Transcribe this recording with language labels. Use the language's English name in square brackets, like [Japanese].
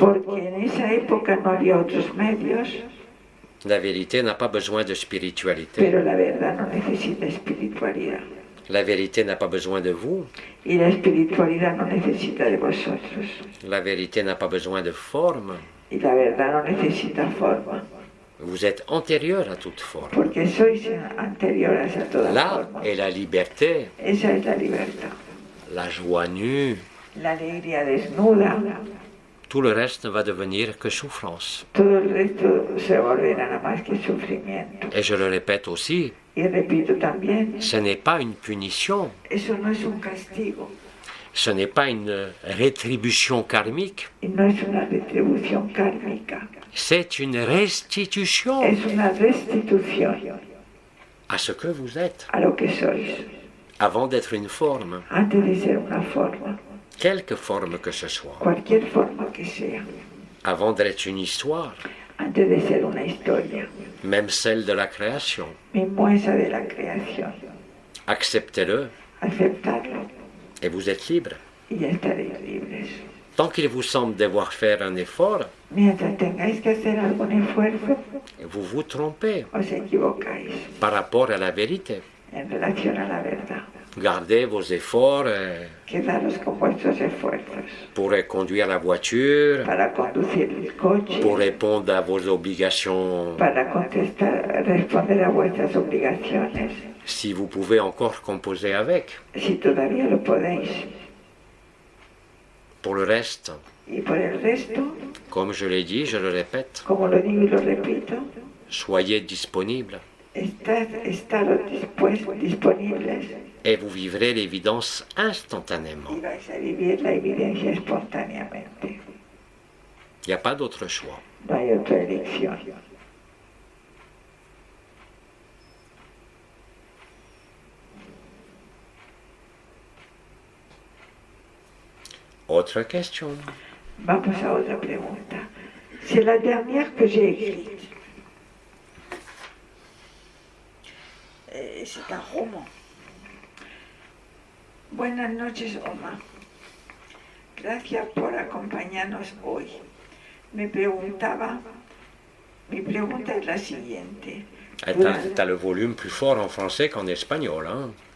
[Spanish] porque en esa época no había otros medios, [French] La vérité n'a pas besoin de spiritualité. [Spanish] pero la verdad no necesita espiritualidad. [French] La vérité n'a pas besoin de vous. [Spanish] Y la espiritualidad no necesita de vosotros. [French] La vérité n'a pas besoin de forme. [Spanish] Y la verdad no necesita forma, [French] Vous êtes antérieur à toute forme. [Spanish] porque sois anteriores a toda [French] Là [Spanish] forma. [French] est la liberté, [Spanish] Esa es la libertad. [French] la joie nue. [Spanish] La alegría desnuda, [French] Tout le reste ne va devenir que souffrance. [Spanish] todo el resto se volverá nada más que sufrimiento. [French] Et je le répète aussi, [Spanish] Y repito también, [French] ce n'est pas une punition, [Spanish] eso no es un castigo, [French] ce n'est pas une rétribution karmique, [Spanish] y no es una retribución kármica, [French] c'est une restitution [Spanish] es una restitución [French] à ce que vous êtes, [Spanish] a lo que sois, [French] avant d'être une forme, [Spanish] antes de ser una forma, [French] quelque forme que ce soit, [Spanish] cualquier forma que sea, [French] avant d'être une histoire, [Spanish] antes de ser una historia, [French] même celle de la création. [Spanish] mismo esa de la creación. [French] Acceptez-le [Spanish] Aceptarlo [French] et vous êtes libre. [Spanish] y ya estaréis libres. [French] Tant qu'il vous semble devoir faire un effort, [Spanish] Mientras tengáis que hacer algún esfuerzo, [French] vous vous trompez [Spanish] os equivocáis [French] par rapport à la vérité. [Spanish] en relación a la verdad. [French] Gardez vos efforts [Spanish] Quedaros con vuestros esfuerzos [French] pour conduire la voiture, [Spanish] para conducir el coche, [French] pour répondre à vos obligations. [Spanish] para responder a vuestras obligaciones, [French] Si vous pouvez encore composer avec. [Spanish] si todavía lo podéis. [French] Pour le reste, [Spanish] Y por el resto, [French] comme je l'ai dit, je le répète, [Spanish] como lo digo y lo repito, [French] soyez disponibles [Spanish] estaros disponibles [French] et vous vivrez l'évidence instantanément. [Spanish] y vais a vivir la evidencia espontáneamente. [French] Il n'y a pas d'autre choix. [Spanish] No hay otra elección. [French] Autre question. [Spanish] Vamos a otra pregunta. [French] C'est la dernière que j'ai écrite. C'est un roman. [Spanish] Buenas noches, Oma. Gracias por acompañarnos hoy. Mi pregunta es la siguiente. [French] T'as le volume plus fort en français qu'en espagnol, hein?